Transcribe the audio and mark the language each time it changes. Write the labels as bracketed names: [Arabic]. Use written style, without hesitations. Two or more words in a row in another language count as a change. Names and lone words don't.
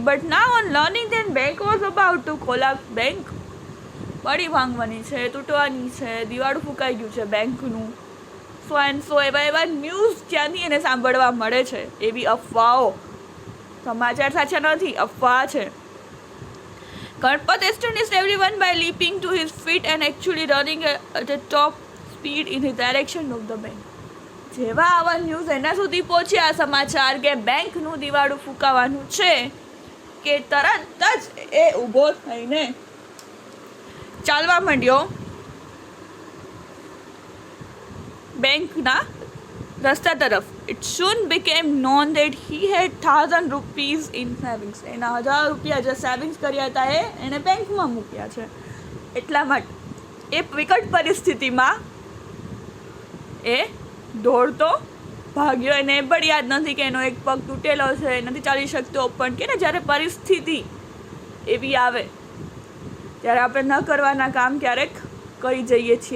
[English] but now on learning that bank was about to collapse. [Gujarati] બેંક પડી ભાંગવાની છે, તૂટવાની છે, દિવાળું ફૂંકાઈ ગયું છે બેંકનું, [English] so and so. [Gujarati] એવા ન્યૂઝ ક્યાંથી એને સાંભળવા મળે છે, એવી અફવાઓ. સમાચાર સાચા નથી, અફવા છે. [English] Ganpat astonished everyone by leaping to his feet and actually running at the top speed in the direction of the bank. [Gujarati] જેવા આવા ન્યૂઝ એના સુધી પહોંચ્યા સમાચાર કે બેંકનું દિવાળું ફૂંકાવાનું છે કે તરત જ એ ઊભો થઈને ચાલવા માંડ્યો બેંકના રસ્તા તરફ. [English] It soon became known that he had 1,000 rupees in savings. [Gujarati] એના 1,000 રૂપિયા જે સેવિંગ્સ કર્યા હતા એને બેંકમાં મૂક્યા છે. એટલા માટે એ વિકટ પરિસ્થિતિમાં એ દોડતો ભાગ્યો. એને એ પણ યાદ નથી કે એનો એક પગ તૂટેલો છે, નથી ચાલી શકતો. પણ કે ને જ્યારે પરિસ્થિતિ એવી આવે ત્યારે આપણે ન કરવાના કામ ક્યારેક કરી જઈએ છીએ.